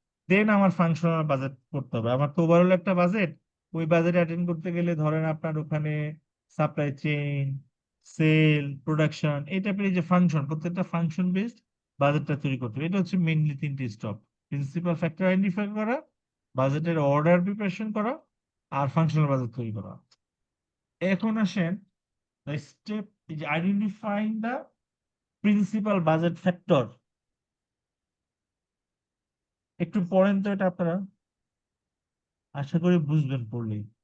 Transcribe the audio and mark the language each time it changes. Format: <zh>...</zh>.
<bn>দেন আমার functional budget করতে হবে। আমার তো ওভারঅল একটা বাজেট, ওই বাজেট অ্যাটেন্ড করতে গেলে ধরেন আপনার ওখানে সাপ্লাই চেইন, সেল, প্রোডাকশন, এই টাইপের যে ফাংশন, প্রত্যেকটা ফাংশন বেসড বাজেটটা তৈরি করতে হবে। এটা হচ্ছে মেইনলি 3টি স্টেপ: প্রিন্সিপাল ফ্যাক্টর আইডেন্টিফাই করা, বাজেটের অর্ডার প্রিপারেশন করা, আর ফাংশনাল বাজেট তৈরি করা। এখন আসেন</bn> <en>the step is identifying the principal budget factor.</en> <bn>একটু পড়েন তো এটা আপনারা, আশা করি বুঝবেন পড়লেই।</bn>